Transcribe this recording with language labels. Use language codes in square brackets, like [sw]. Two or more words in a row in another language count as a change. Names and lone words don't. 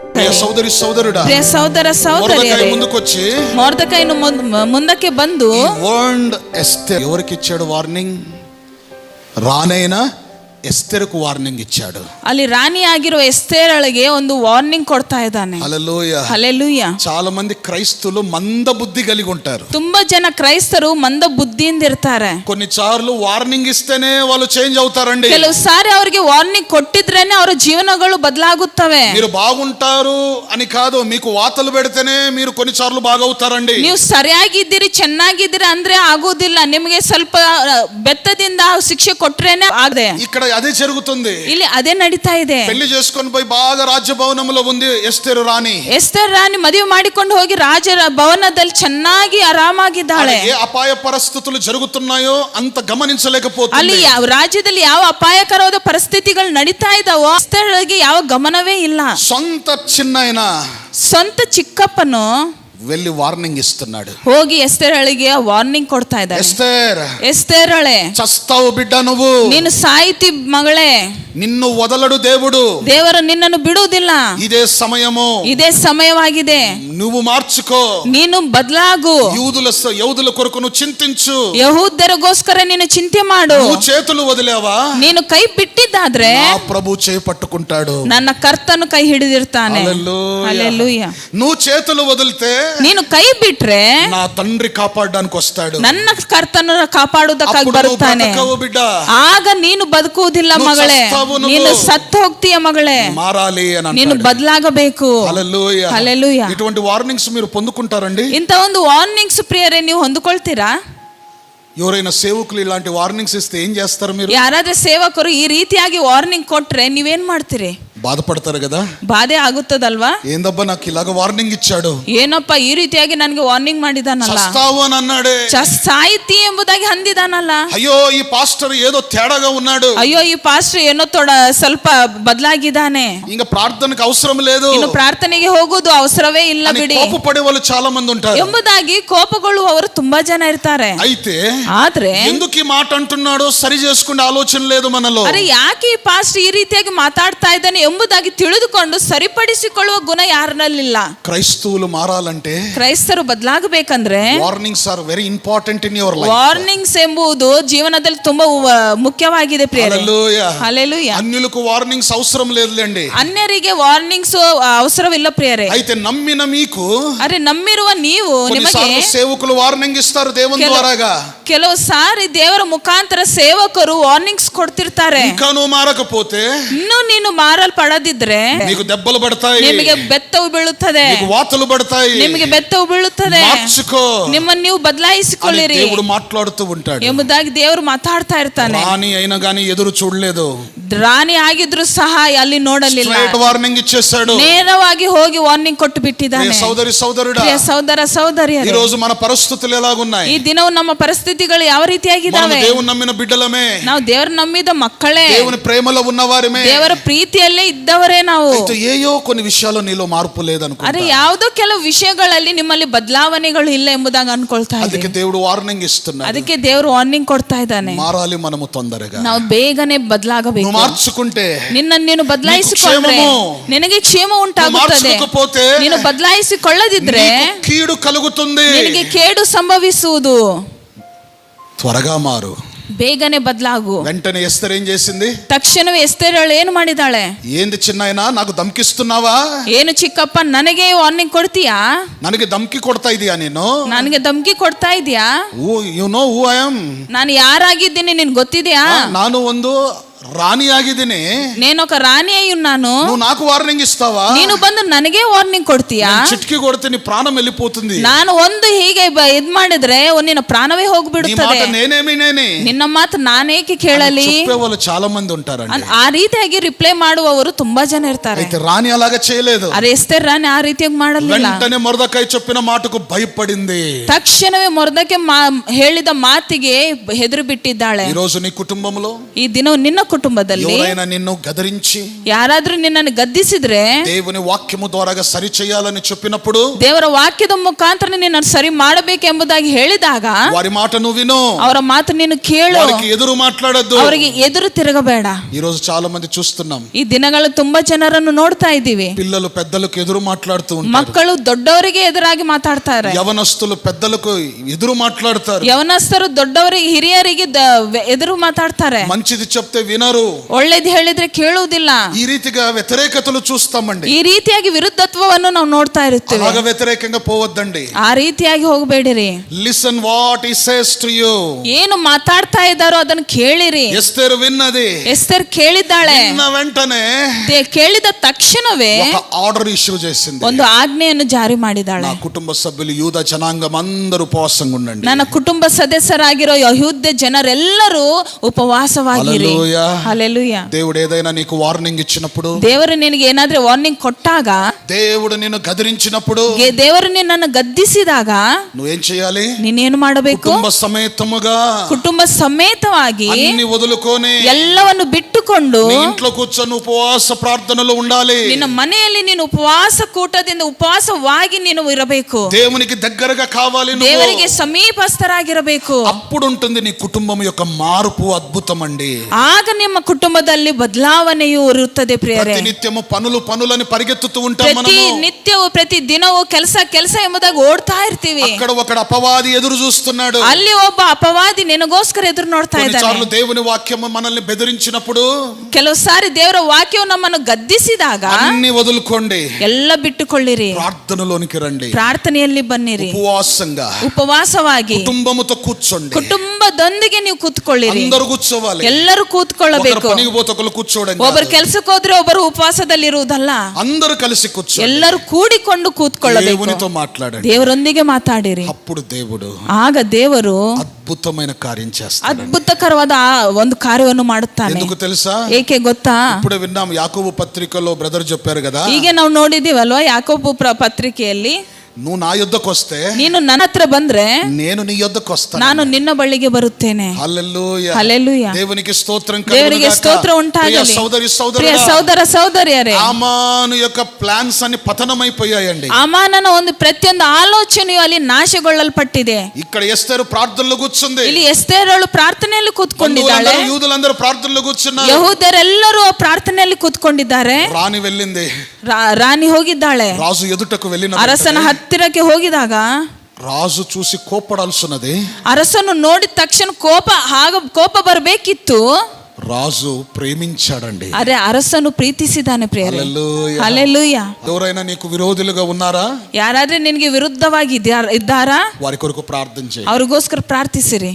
[te] సోదరి సోదరుడా, ప్రియ సోదర సోదరియరే, ముందుకొచ్చి [kn] మొర్దెకైను ముందಕ್ಕೆ ಬಂದು [te] వార్న్డ్ ఎస్తేర్. ఎవరికి ఇచ్చాడు వార్నింగ్? రానైనా ఎస్తేరుకు వార్నింగ్ ఇచ్చాడు. [kn] ಅಲ್ಲಿ ರಾಣಿ ಆಗಿರೋ ಎಸ್ತೇರಳಿಗೆ ಒಂದು ವಾರ್ನಿಂಗ್ ಕೊಡ್ತಾ ಇದ್ದಾನೆ. [te] హల్లెలూయా, [kn] ಹಲ್ಲೆಲೂಯಾ. [te] చాలా మంది క్రైస్తవులు మంద బుద్ధి కలిగి ఉంటారు. [kn] ತುಂಬಾ ಜನ ಕ್ರೈಸ್ತರು ಮಂದ ಬುದ್ಧಿಯಿಂದ ಇರ್ತಾರೆ. [te] కొన్నిసార్లు వార్నింగ్ ఇస్తేనే వాళ్ళు చేంజ్ అవుతారండి. [kn] ಕೆಲವು ಸಾರಿ ಅವರಿಗೆ ವಾರ್ನಿಂಗ್ ಕೊಟ್ಟಿದ್ರೇನೆ ಅವರ ಜೀವನಗಳು ಬದಲಾಗುತ್ತವೆ. [te] మీరు బాగుంటారు అని కాదు, మీకు వాతలు పెడితేనే మీరు కొన్నిసార్లు బాగవుతారండి. [kn] ನೀವು ಸರಿಯಾಗಿದ್ದೀರಿ, ಚೆನ್ನಾಗಿದ್ದೀರಿ ಅಂದ್ರೆ ಆಗೋದಿಲ್ಲ. ನಿಮಗೆ ಸ್ವಲ್ಪ ಬೆತ್ತದಿಂದ ಶಿಕ್ಷೆ ಕೊಟ್ರೇನೆ ಆಗದೆ. [te] ఇక్కడ అదే జరుగుతుంది. [kn] ಇಲ್ಲಿ ಅದೇ ನಡೀತಾ ಇದೆ. [te] పెళ్లి చేసుకొని పోయి బాగా రాజభవనంలో ఉంది ఎస్తేరు రాణి. [kn] ಎಸ್ತೇರ್ ರಾಣಿ ಮದುವೆ ಮಾಡಿಕೊಂಡು ಹೋಗಿ ರಾಜರ ಭವನದಲ್ಲಿ ಚೆನ್ನಾಗಿ ಆರಾಮಾಗಿದ್ದಾಳೆ. [te] ఏ అపాయ పరిస్థితులు జరుగుతున్నాయో అంత గమనించలేకపోతుంది. [kn] ಅಲ್ಲಿ ರಾಜ್ಯದಲ್ಲಿ ಯಾವ ಅಪಾಯಕರವಾದ ಪರಿಸ್ಥಿತಿಗಳು ನಡೀತಾ ಇದಾವೋ ಎಸ್ತೇರಳಿಗೆ ಯಾವ ಗಮನವೇ ಇಲ್ಲ. [te] సొంత చిన్నాయన [kn] ಸ್ವಂತ ಚಿಕ್ಕಪ್ಪನು [te] వెళ్ళి వార్నింగ్ ఇస్తున్నాడు. [kn] ಹೋಗಿ ಎಸ್ತೇರಳಿಗೆ ವಾರ್ನಿಂಗ್ ಕೊಡ್ತಾ ಇದ್ದಾನೆ. ಎಸ್ತೇರಳೆ, [te] చస్తావు బిడ్డ, నువ్వు [kn] ನೀನು ಸಾಯ್ತಿ ಮಗಳೇ, [te] నిన్ను వదలడు దేవుడు, [kn] ದೇವರು ನಿನ್ನನ್ನು ಬಿಡುವುದಿಲ್ಲ. [te] ఇదే సమయము, [kn] ಇದೇ ಸಮಯವಾಗಿದೆ, [te] నువ్వు మార్చుకో, [kn] ನೀನು ಬದಲಾಗು. [te] యహూదుల కొరకు నువ్వు చింతించు. [kn] ಯಹೂದ್ಯರಿಗೋಸ್ಕರ ನೀನು ಚಿಂತೆ ಮಾಡು. [te] నువ్వు చేతులు వదిలేవా, [kn] ನೀನು ಕೈ ಬಿಟ್ಟಿದ್ದಾದ್ರೆ [te] నా ప్రభు చేయి పట్టుకుంటాడు, [kn] ನನ್ನ ಕರ್ತನು ಕೈ ಹಿಡಿದಿರ್ತಾನೆ. ಹಲ್ಲೆಲೂಯಾ. [te] నువ్వు చేతులు వదిలితే, [kn] ನೀನು ಕೈ ಬಿಟ್ರೆ [te] నా తండ్రి కాపాడడానికి వస్తాడు, [kn] ನನ್ನ ಕರ್ತನು ಕಾಪಾಡುವುದಕ್ಕಾಗಿ ಬರುತ್ತಾನೆ. ಆಗ ನೀನು ಬದುಕುವುದಿಲ್ಲ ಮಗಳೇ, ನೀನು ಸತ್ತು ಹೋಗ್ತೀಯ ಮಗಳೇ. [te] మారాలి అని [kn] ನೀನು ಬದಲಾಗಬೇಕು. [te] హల్లెలూయా, హల్లెలూయా. ఇటువంటి వార్నింగ్స్ మీరు పొందుకుంటారండి? [kn] ಇಂತ ಒಂದು ವಾರ್ನಿಂಗ್ಸ್ ಪ್ರಿಯರೇ ನೀವು ಹೊಂದಿಕೊಳ್ತೀರಾ? [te] ఎవరైనా సేవకులు ఇలాంటి వార్నింగ్స్ ఇస్తే ఏం చేస్తారు మీరు? [kn] ಯಾರಾದ್ರೂ ಸೇವಕರು ಈ ರೀತಿಯಾಗಿ ವಾರ್ನಿಂಗ್ ಕೊಟ್ರೆ ನೀವೇನ್ ಮಾಡ್ತೀರಿ? [te] బాధపడతారు కదా, [kn] ಬಾಧೆ ಆಗುತ್ತದಲ್ವಾ? [te] ఏందబ్బా నాకు ఇలాగ వార్నింగ్ ఇచ్చాడు, [kn] ಏನಪ್ಪ ಈ ರೀತಿಯಾಗಿ ನನಗೆ ವಾರ್ನಿಂಗ್ ಮಾಡಿದಾನಲ್ಲ, [te] చస్తావు అని అన్నాడే, [kn] ಸಾಯಿತಿ ಎಂಬುದಾಗಿ ಅಂದಿದಾನಲ್ಲ, [te] అయ్యో ఈ పాస్టర్ ఏదో తేడాగా ఉన్నాడు, [kn] ಅಯ್ಯೋ ಈ ಪಾಸ್ಟರ್ ಏನೋ ಸ್ವಲ್ಪ ಬದಲಾಗಿದ್ದಾನೆ, [te] ఇంకా ప్రార్థనకు అవసరం లేదు, [kn] ಇನ್ನು ಪ್ರಾರ್ಥನೆಗೆ ಹೋಗೋದು ಅವಸರವೇ ಇಲ್ಲ ಬಿಡಿ [te] కోపపడే వాళ్ళు చాలా మంది ఉంటారు [kn] ಎಂಬುದಾಗಿ ಕೋಪಗೊಳ್ಳುವವರು ತುಂಬಾ ಜನ ಇರ್ತಾರೆ. [te] అయితే [kn] ಆದ್ರೆ [te] ఎందుకు ఈ మాట అంటున్నాడో సరి చేసుకునే ఆలోచన లేదు మనలో. [kn] ಅರೆ ಯಾಕೆ ಈ ಪಾಸ್ಟರ್ ಈ ರೀತಿಯಾಗಿ ಮಾತಾಡ್ತಾ ಇದ್ದಾನೆ ಎಂಬುದಾಗಿ ತಿಳಿದುಕೊಂಡು ಸರಿಪಡಿಸಿಕೊಳ್ಳುವ ಗುಣ ಯಾರಲ್ಲಿಲ್ಲ. [te] క్రైస్తవులు మారాలంటే, [kn] ಕ್ರೈಸ್ತರು ಬದಲಾಗಬೇಕಂದ್ರೆ [en] Warnings are very important in your life. [kn] ವಾರ್ನಿಂಗ್ಸ್ ಎಂಬುದು ಜೀವನದಲ್ಲಿ ತುಂಬಾ ಮುಖ್ಯವಾಗಿದೆ ಪ್ರಿಯರೇ. [te] హల్లెలూయా, హల్లెలూయా. అన్యులకు వార్నింగ్స్ అవసరం లేదులేండి, [kn] ಅನ್ಯರಿಗೆ ವಾರ್ನಿಂಗ್ಸ್ ಅವಸರವಿಲ್ಲ ಪ್ರಿಯರೇ. [te] అయితే నమ్మిన మీకు, [kn] ಅರೆ ನಂಬಿರುವ ನೀವು, ನಿಮಗೆ [te] సేవకులు వార్నింగ్ ఇస్తారు దేవుని ద్వారాగా. [kn] ಕೆಲವು ಸಾರಿ ದೇವರ ಮುಖಾಂತರ ಸೇವಕರು ವಾರ್ನಿಂಗ್ಸ್ ಕೊಡ್ತಿರ್ತಾರೆ. [te] ఇంకా నువ్వు మారకపోతే, [kn] ಇನ್ನು ನೀನು ಮಾರಲ್ಪಡದಿದ್ರೆ [te] నీకు దెబ్బలు పడతాయి, [kn] ನಿಮಗೆ ಬೆತ್ತವು ಬೀಳುತ್ತದೆ, [te] నీకు వాతలు పడతాయి, [kn] ನಿಮಗೆ ಬೆತ್ತವು ಬೀಳುತ್ತದೆ. [te] మార్చుకో, [kn] ನಿಮ್ಮನ್ನು ನೀವು ಬದಲಾಯಿಸಿಕೊಳ್ಳಿರಿ [te] దేవుడు మాట్లాడుతూ ఉంటాడు. [kn] ಎಂಬುದಾಗಿ ದೇವರು ಮಾತಾಡ್ತಾ ಇರ್ತಾನೆ. [te] రాణి అయినా గానీ ఎదురు చూడలేదు, [kn] ರಾಣಿ ಆಗಿದ್ರು ಸಹ ಅಲ್ಲಿ ನೋಡಲಿಲ್ಲ, [te] వార్నింగ్ ఇచ్చేసాడు, [kn] ನೇರವಾಗಿ ಹೋಗಿ ವಾರ್ನಿಂಗ್ ಕೊಟ್ಟು ಬಿಟ್ಟಿದ್ದಾನೆ. [te] సోదరి సోదరుడా, [kn] ಸಹೋದರ ಸಹೋದರಿಯರೇ, [te] ఈ రోజు మన పరిస్థితులు ఎలాగున్నాయి? [kn] ಈ ದಿನವೂ ನಮ್ಮ ಪರಿಸ್ಥಿತಿಗಳು ಯಾವ ರೀತಿಯಾಗಿದ್ದಾವೆ? [te] దేవుని నమ్మిన బిడ్డలమే, [kn] ನಾವು ದೇವರ ನಂಬಿದ ಮಕ್ಕಳೇ, [te] దేవుని ప్రేమలో ఉన్నవారమే, [kn] ದೇವರ ಪ್ರೀತಿಯಲ್ಲೇ ಇದ್ದವರೇ ನಾವು. [te] ఏయో కొన్ని విషయాల్లో నీలో మార్పు లేదనుకో, [kn] ಅರೆ ಯಾವುದೋ ಕೆಲವು ವಿಷಯಗಳಲ್ಲಿ ನಿಮ್ಮಲ್ಲಿ ಬದಲಾವಣೆಗಳು ಇಲ್ಲ ಎಂಬುದಾಗಿ ಅನ್ಕೊಳ್ತಾ ಇದ್ದೀವಿ. [te] ಅದಕ್ಕೆ దేవుడు వార్నింగ్ ఇస్తున్నాడు, [kn] ಅದಕ್ಕೆ ದೇವರು ವಾರ್ನಿಂಗ್ ಕೊಡ್ತಾ ಇದ್ದಾನೆ. [te] మారాలి మనము తొందరగా, [kn] ನಾವು ಬೇಗನೆ ಬದಲಾಗಬೇಕು. [te] మార్చుకుంటే, [kn] ನಿನ್ನನ್ನು ನೀನು ಬದಲಾಯಿಸಿಕೊಂಡ್ರೆ ನಿನಗೆ ಕ್ಷೇಮ ಉಂಟಾಗುತ್ತದೆ. ನೀನು ಬದಲಾಯಿಸಿಕೊಳ್ಳದಿದ್ರೆ [te] కీడు కలుగుతుంది, [kn] ನಿನಗೆ ಕೇಡು ಸಂಭವಿಸುವುದು. [te] త్వరగా మారు, [kn] ಬೇಗನೆ ಬದಲಾಗು. [te] వెంటనే ఎస్తేర్ ఏం చేసింది? [kn] ತಕ್ಷಣವೇ ಎಸ್ತೇರಳು ಏನು ಮಾಡಿದಾಳೆ? [te] ఏంది చిన్నాయనా, నాకు ధమ్కిస్తున్నావా? [kn] ಏನು ಚಿಕ್ಕಪ್ಪ, ನನಗೆ ವಾರ್ನಿಂಗ್ ಕೊಡ್ತೀಯಾ? ನನಗೆ ಧಮ್ಕಿ ಕೊಡ್ತಾ ಇದೀಯಾ ನೀನು? ನನಗೆ ಧಮ್ಕಿ ಕೊಡ್ತಾ ಇದೀಯಾ? [en] You know who I am, [kn] ನಾನು ಯಾರಾಗಿದ್ದೀನಿ ನಿನ್ ಗೊತ್ತಿದೆಯಾ? ನಾನು ಒಂದು రాణి ಆಗಿದ್ದೀನಿ, [te] నేనొక రాణి అయి ఉన్నాను. నువ్వు నాకు వార్నింగ్ ఇస్తావా? [kn] ನೀನು ಬಂದು ನನಗೆ ವಾರ್ನಿಂಗ್ ಕೊಡ್ತೀಯಾ? [te] చిటికి కొడితే నీ ప్రాణం వెళ్ళిపోతుంది. [kn] ನಾನು ಒಂದು ಹೀಗೆ ಇದ್ ಮಾಡಿದ್ರೆ ನಿನ್ನ ಪ್ರಾಣವೇ ಹೋಗ್ಬಿಡುತ್ತದೆ. ನಿನ್ನ ಮಾತು ನಾನೇಕೆ ಕೇಳಲಿ? [te] చెప్పేవాళ్ళు చాలా మంది ఉంటారండి. [kn] ಆ ರೀತಿಯಾಗಿ ರಿಪ್ಲೈ ಮಾಡುವವರು ತುಂಬಾ ಜನ ಇರ್ತಾರೆ. [te] అయితే రాణి అలాగా చేయలేదు. [kn] ಅರೆ ಎಸ್ತೇರ್ ರಾಣಿ ಆ ರೀತಿಯಾಗಿ ಮಾಡಲಿಲ್ಲ. [te] వెంటనే మొర్దెకై చెప్పిన మాటకు భయపడింది. [kn] ತಕ್ಷಣವೇ ಮೊರ್ದೆಕೈ ಹೇಳಿದ ಮಾತಿಗೆ ಹೆದರು ಬಿಟ್ಟಿದ್ದಾಳೆ. [te] ఈ రోజు నీ కుటుంబంలో, [kn] ಈ ದಿನ ನಿನ್ನ కుటుంబದಲ್ಲಿ [te] ఎవరైనా నిన్ను గదరించి [kn] ಯಾರಾದ್ರೂ ನಿನ್ನನ್ನು ಗದ್ದಿಸಿದ್ರೆ [te] దేవుని వాక్యము ద్వారా సరి చేయాలని చెప్పినప్పుడు [kn] ದೇವರ ವಾಕ್ಯದ ಮುಖಾಂತರ ನಿನ್ನನ್ನು ಸರಿ ಮಾಡಬೇಕೆಂಬುದಾಗಿ ಹೇಳಿದಾಗ [te] వారి మాట నువ్వు విను, [kn] ಅವರ ಮಾತು ನೀನು ಕೇಳು, [te] వారికి ఎదురు మాట్లాడొద్దు. [kn] ಅವರಿಗೆ ಎದುರು ತಿರುಗಬೇಡ. [te] ఈ రోజు చాలా మంది చూస్తున్నాం, [kn] ಈ ದಿನಗಳು ತುಂಬಾ ಜನರನ್ನು ನೋಡ್ತಾ ಇದ್ದೀವಿ. [te] పిల్లలు పెద్దలకు ఎదురు మాట్లాడుతూ ఉంటారు, [kn] ಮಕ್ಕಳು ದೊಡ್ಡವರಿಗೆ ಎದುರಾಗಿ ಮಾತಾಡ್ತಾರೆ, [te] యవనస్తులు పెద్దలకు ఎదురు మాట్లాడతారు, [kn] ಯವನಸ್ಥರು ದೊಡ್ಡವರಿಗೆ ಹಿರಿಯರಿಗೆ ಎದುರು ಮಾತಾಡ್ತಾರೆ. [te] మంచిది చెప్తే వినరు, [kn] ಒಳ್ಳೇದು ಹೇಳಿದ್ರೆ ಕೇಳುವುದಿಲ್ಲ. [te] ఈ రీతిగా వ్యతిరేకతలు చూస్తామండి. [kn] ಈ ರೀತಿಯಾಗಿ ವಿರುದ್ಧತ್ವವನ್ನು ನಾವು ನೋಡ್ತಾ ಇರುತ್ತೇವೆ. [te] అలాగ వ్యతిరేకంగా పోవద్దండి. [kn] ಆ ರೀತಿಯಾಗಿ ಹೋಗಬೇಡಿರಿ. [en] Listen what he says to you. [kn] ಏನು ಮಾತಾಡ್ತಾ ಇದ್ದಾರೋ ಅದನ್ನು ಕೇಳಿರಿ. [te] ఎస్తేరు విన్నది, [kn] ಎಸ್ತರ್ ಕೇಳಿದ್ದಾಳೆ. [te] విన్న వెంటనే [kn] ಕೇಳಿದ ತಕ್ಷಣವೇ [te] ఒక [en] order issue [te] చేసింది. [kn] ಒಂದು ಆಜ್ಞೆಯನ್ನು ಜಾರಿ ಮಾಡಿದಾಳೆ. [te] నా కుటుంబ సభ్యులు యూద జనాంగం అందరూ ఉపవాసంగా ఉండండి. [kn] ನನ್ನ ಕುಟುಂಬ ಸದಸ್ಯರಾಗಿರೋ ಯಹೂದ್ಯ ಜನರೆಲ್ಲರೂ ಉಪವಾಸವಾಗಿರಿ. ಹಲ್ಲೆಲೂಯಾ. [te] దేవుడు ఏదైనా నీకు వార్నింగ్ ఇచ్చినప్పుడు, [kn] ದೇವರು ನಿನಗೆ ಏನಾದ್ರೂ ವಾರ್ನಿಂಗ್ ಕೊಟ್ಟಾಗ, [te] దేవుడు నిన్ను గదిరించినప్పుడు, [kn] ದೇವರು ನಿನ್ನನ್ನು ಗದ್ದಿಸಿದಾಗ [te] నువ్వేం చేయాలి? [kn] ನೀನೇನು ಮಾಡಬೇಕು? [te] కుటుంబ సమేతముగా, [kn] ಕುಟುಂಬ ಸಮೇತವಾಗಿ [te] అన్ని వదులుకొని [kn] ಎಲ್ಲವನ್ನು ಬಿಟ್ಟುಕೊಂಡು [te] నీ ఇంట్లో కూర్చొని ఉపవాಸ ప్రార్థనలో ఉండాలి. [kn] ನಿನ್ನ ಮನೆಯಲ್ಲಿ ನೀನು ಉಪವಾಸ ಕೂಟದಿಂದ ಉಪವಾಸವಾಗಿ ನೀನು ಇರಬೇಕು. [te] దేవునికి దగ్గరగా కావాలి, [kn] ದೇವರಿಗೆ ಸಮೀಪಸ್ಥರಾಗಿರಬೇಕು. [te] అప్పుడు ఉంటుంది నీ కుటుంబం యొక్క మార్పు. అద్భుతం అండి. [kn] ಆಗ ನಿಮ್ಮ ಕುಟುಂಬದಲ್ಲಿ ಬದಲಾವಣೆಯು ಇರುತ್ತದೆ ಪ್ರಿಯರೇ. [te] నిత్యము పనులని పరిగెత్తుతూ ఉంటాం [kn] ಪ್ರತಿ [te] మనము. [kn] ನಿತ್ಯವೂ ಪ್ರತಿ ದಿನವೂ ಕೆಲಸ ಎಂಬುದಾಗಿ ಓಡ್ತಾ ಇರ್ತೀವಿ. [te] అక్కడ ఒకడు అపవాది ఎదురు చూస్తున్నాడు. [kn] ಅಲ್ಲಿ ಒಬ್ಬ ಅಪವಾದಿ ನಿನಗೋಸ್ಕರ ಎದುರು ನೋಡ್ತಾ ಇದ್ದಾನೆ. [te] కొన్నిసార్లు దేవుని వాక్యము మనల్ని బెదిరించినప్పుడు, [kn] ಕೆಲವು ಸಾರಿ ದೇವರ ವಾಕ್ಯವು ನಮ್ಮನ್ನು ಗದ್ದಿಸಿದಾಗ [te] అన్ని వదులుకోండి, [kn] ಎಲ್ಲ ಬಿಟ್ಟುಕೊಳ್ಳಿರಿ, [te] ప్రార్థనలోనికి రండి, [kn] ಪ್ರಾರ್ಥನೆಯಲ್ಲಿ ಬನ್ನಿರಿ, [te] ఉపవాసంగా [kn] ಉಪವಾಸವಾಗಿ [te] కుటుంబముతో కూర్చోండి. [kn] ಕುಟುಂಬದೊಂದಿಗೆ ನೀವು ಕೂತ್ಕೊಳ್ಳಿರಿ. [te] అందరూ కూర్చోవాలి. [kn] ಎಲ್ಲರೂ ಕೂತ್ಕೊಳ್ಳಬೇಕು. [te] పనికి పోతే ఒకరు కూర్చోవడం, [kn] ಒಬ್ಬರು ಕೆಲಸಕ್ಕೆ ಹೋದ್ರೆ ಒಬ್ಬರು ಉಪವಾಸದಲ್ಲಿ ಇರುವುದಲ್ಲ, [te] అందరూ కలిసి కూర్చోండి, [kn] ಎಲ್ಲರೂ ಕೂಡಿಕೊಂಡು ಕೂತ್ಕೊಳ್ಳಬೇಕು. [te] దేవునితో మాట్లాడండి, [kn] ದೇವರೊಂದಿಗೆ ಮಾತಾಡಿರಿ. [te] అప్పుడు దేవుడు [kn] ಆಗ ದೇವರು [te] అద్భుతమైన కార్యం చేస్తాడు. [kn] ಅದ್ಭುತಕರವಾದ ಒಂದು ಕಾರ್ಯವನ್ನು ಮಾಡುತ್ತಾನೆ. [te] ఎందుకు తెలుసా? [kn] ಏಕೆ ಗೊತ್ತಾ? [te] ఇప్పుడే విన్నాం, యాకోబు పత్రికలో బ్రదర్ చెప్పారు కదా, [kn] ಈಗ ನಾವು ನೋಡಿದೀವಲ್ವಾ ಯಾಕೋಬು ಪತ್ರಿಕೆಯಲ್ಲಿ, [te] నువ్వు నా యొద్దకు వస్తే, [kn] ನೀನು ನನ್ನ ಹತ್ರ ಬಂದ್ರೆ [te] నేను నీ యొద్దకు వస్తాను, [kn] ನಾನು ನಿನ್ನ ಬಳಿಗೆ ಬರುತ್ತೇನೆ. [te] హల్లెలూయా. హల్లెలూయా. దేవునికి స్తోత్రం [kn] ದೇವರಿಗೆ [te] కలుగుగాక. [kn] ಸ್ತೋತ್ರ ಉಂಟಾಗಲಿ. ಪ್ರಿಯ ಸಹೋದರ ಸಹೋದರಿಯರೇ, [te] ఆమాను యొక్క ప్లాన్స్ అన్ని పతనమైపోయాయండి. [kn] ಆಮಾನನ ಒಂದು ಪ್ರತಿಯೊಂದು ಆಲೋಚನೆಯು ಅಲ್ಲಿ ನಾಶಗೊಳ್ಳಲ್ಪಟ್ಟಿದೆ. [te] ఇక్కడ ఎస్తేరు ప్రార్థనలో కూర్చుంది, [kn] ಇಲ್ಲಿ ಎಸ್ತೇರಳು ಪ್ರಾರ್ಥನೆಯಲ್ಲಿ ಕೂತ್ಕೊಂಡಿದ್ದಾಳೆ, [te] యూదులందరూ ప్రార్థనలో కూర్చున్నారు, [kn] ಯಹೂದರೆಲ್ಲರೂ ಪ್ರಾರ್ಥನೆಯಲ್ಲಿ ಕೂತ್ಕೊಂಡಿದ್ದಾರೆ. [te] రాణి వెళ్ళింది, [kn] ರಾಣಿ ಹೋಗಿದ್ದಾಳೆ. [te] రాజు ఎదుటకు వెళ్ళిన [kn] ಅರಸನ ಹತ್ತಿರಕ್ಕೆ ಹೋಗಿದಾಗ [te] రాజు చూసి కోపడాల్సినది, [kn] ಅರಸನು ನೋಡಿದ ತಕ್ಷಣ ಕೋಪ ಬರಬೇಕಿತ್ತು. [te] రాజు ప్రేమించాడండి. [kn] ಅರೆ ಅರಸನು ಪ್ರೀತಿಸಿದಾನೆ ಪ್ರಿಯರೇ. [te] హల్లెలూయా. హల్లెలూయా. ఎవరైనా నీకు విరోధులుగా ఉన్నారా? [kn] ಯಾರಾದ್ರೆ ನಿನಗೆ ವಿರುದ್ಧವಾಗಿ ಇದ್ದಾರಾ? [te] వారి కొరకు ప్రార్థన చేయి. [kn] ಅವ್ರಿಗೋಸ್ಕರ ಪ್ರಾರ್ಥಿಸಿರಿ.